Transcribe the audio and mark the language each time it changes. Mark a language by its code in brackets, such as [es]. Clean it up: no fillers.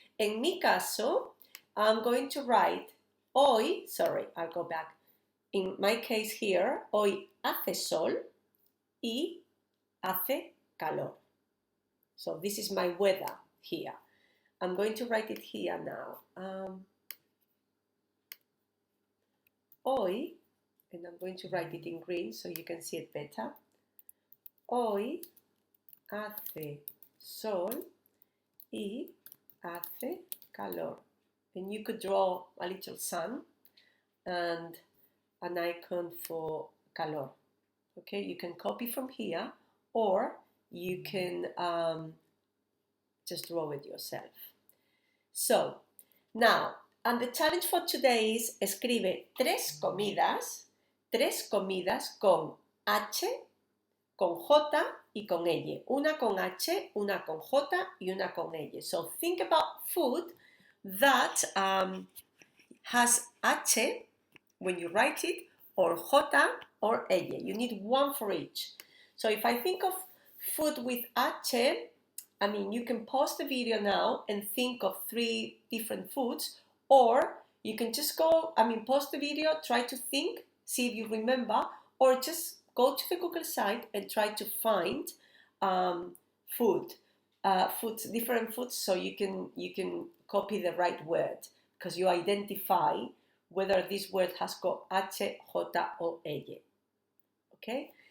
[es] En mi caso, [en] I'm going to write hoy, sorry, I'll go back. in my case here, [es] hoy hace sol y hace calor. [en] So this is my weather here. I'm going to write it here now. Hoy, and I'm going to write it in green so you can see it better. [es] Hoy hace sol y hace calor. [en] And you could draw a little sun and an icon for calor. Okay, you can copy from here, or you can just draw it yourself. So, now, and the challenge for today is [es] escribe tres comidas con H, con J y con L. Una con H, una con J y una con L. [en] So think about food that has H when you write it, or J or L. You need one for each. So if I think of food with H, I mean, you can pause the video now and think of 3 different foods, or you can just go, pause the video, try to think, see if you remember, or just go to the Google site and try to find different foods, so you can copy the right word, because you identify whether this word has got H, J, or L. Okay?